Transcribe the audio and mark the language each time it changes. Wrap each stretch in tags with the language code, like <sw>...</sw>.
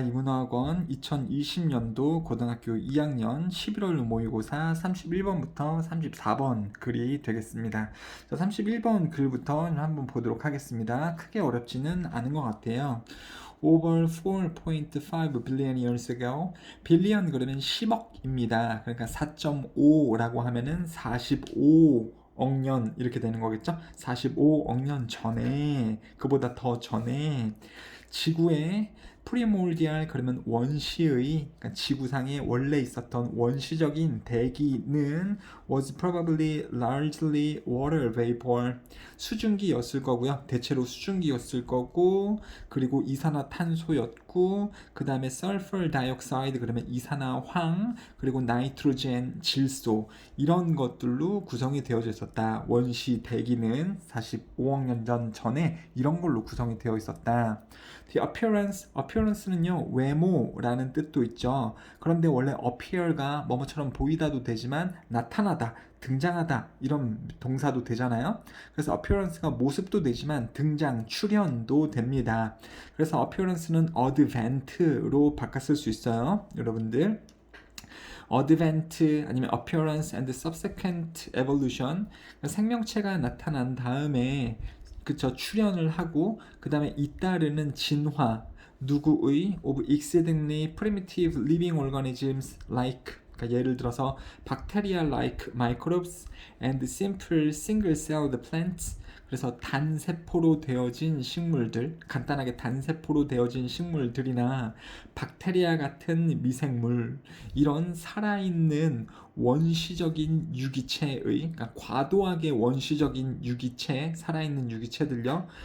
<ko>이문화학원 2020년도 고등학교 2학년 11월 모의고사 31번부터 34번 글이 되겠습니다. 31번 글부터 한번 보도록 하겠습니다. 크게 어렵지는 않은 것 같아요.</ko> <en>Over 4.5 billion years ago,</en> <ko>빌리언 그러면 10억입니다. 그러니까 4.5라고 하면은 45억 년 이렇게 되는 거겠죠? 45억 년 전에, 그보다 더 전에 지구의 프리몰디알 그러면 원시의, 그러니까 지구상에 원래 있었던 원시적인 대기는</ko> <en>was probably largely water vapor,</en> <ko>수증기였을 거고요. 대체로 수증기였을 거고, 그리고 이산화탄소였고, 그 다음에 sulfur dioxide 그러면 이산화황, 그리고 나이트로젠 질소, 이런 것들로 구성이 되어져 있었다. 원시 대기는 45억 년 전에 이런 걸로 구성이 되어 있었다. The appearance는요 외모라는 뜻도 있죠. 그런데 원래 appear가 뭐뭐처럼 보이다도 되지만 나타나다, 등장하다 이런 동사도 되잖아요. 그래서 appearance가 모습도 되지만 등장, 출현도 됩니다. 그래서 appearance는 advent로 바꿨을 수 있어요, 여러분들. advent 아니면</ko> <en>appearance and subsequent evolution,</en> <ko>생명체가 나타난 다음에 그쵸 출현을 하고 그 다음에 잇따르는 진화, 누구의</ko> <en>of exceedingly primitive living organisms like,</en> <ko>그러니까 예를 들어서</ko> <en>bacteria-like microbes and simple single-celled plants.</en> <ko>그래서 단세포로 되어진 식물들, 간단하게 단세포로 되어진 식물들이나 박테리아 같은 미생물, 이런 살아있는 원시적인 유기체의, 그러니까 과도하게 원시적인 유기체, 살아있는 유기체들요.</ko>